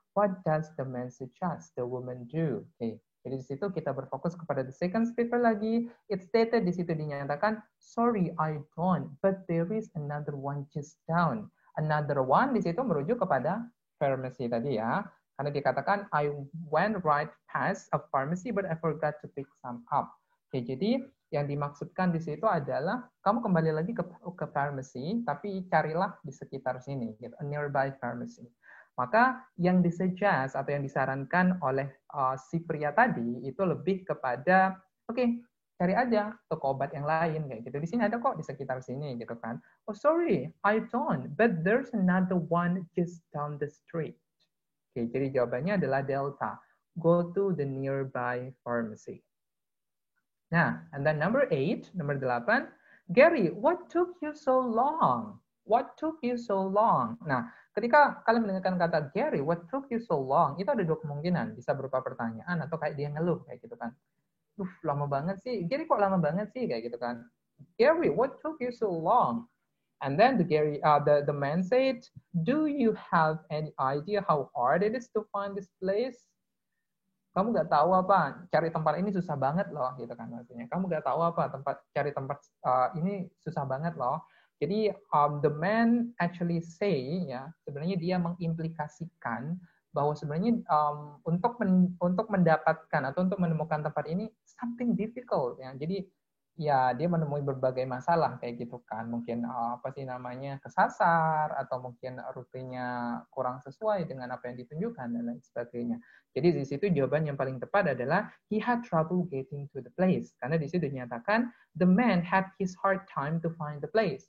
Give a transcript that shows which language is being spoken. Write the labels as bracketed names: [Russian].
[English] What does the man suggest the woman do? Okay. [Indonesian] Jadi di situ kita berfokus kepada [English] the second speaker [Indonesian] lagi. [English] It's stated [Indonesian] di situ dinyatakan, [English] sorry, I don't, but there is another one just down. Another one [Indonesian] di situ merujuk kepada pharmacy tadi ya. Karena dikatakan, [English] I went right past a pharmacy, but I forgot to pick some up. [Indonesian] Oke, jadi yang dimaksudkan di situ adalah kamu kembali lagi ke pharmacy, tapi carilah di sekitar sini, gitu, [English] a nearby pharmacy. [Indonesian] Maka yang disuggest atau yang disarankan oleh si pria tadi itu lebih kepada, oke, cari aja toko obat yang lain kayak gitu. Di sini ada kok di sekitar sini gitu kan. [English] Oh sorry, I don't, but there's another one just down the street. [Indonesian] Oke, jadi jawabannya adalah delta. [English] Go to the nearby pharmacy. Nah, and then number 8, [Indonesian] nomor 8, [English] Gary, what took you so long? What took you so long? Nah, [Indonesian] ketika kalian mendengarkan kata [English] Gary, what took you so long, [Indonesian] itu ada dua kemungkinan. Bisa berupa pertanyaan atau kayak dia ngeluh, kayak gitu kan. Lama banget sih. Gary kok lama banget sih, kayak gitu kan. [English] Gary, what took you so long? And then the man said, do you have any idea how hard it is to find this place? [Indonesian] Kamu nggak tahu apa, cari tempat ini susah banget loh, gitu kan maksudnya. Kamu nggak tahu apa, cari tempat ini susah banget loh. Jadi [English] the man actually say [Indonesian] ya, sebenarnya dia mengimplikasikan bahwa sebenarnya untuk mendapatkan atau untuk menemukan tempat ini [English] something difficult [Indonesian] ya. Jadi ya dia menemui berbagai masalah kayak gitu kan. Mungkin apa sih namanya kesasar atau mungkin rutenya kurang sesuai dengan apa yang ditunjukkan dan lain sebagainya. Jadi di situ jawaban yang paling tepat adalah [English] he had trouble getting to the place. [Indonesian] Karena di situ dinyatakan [English] the man had his hard time to find the place.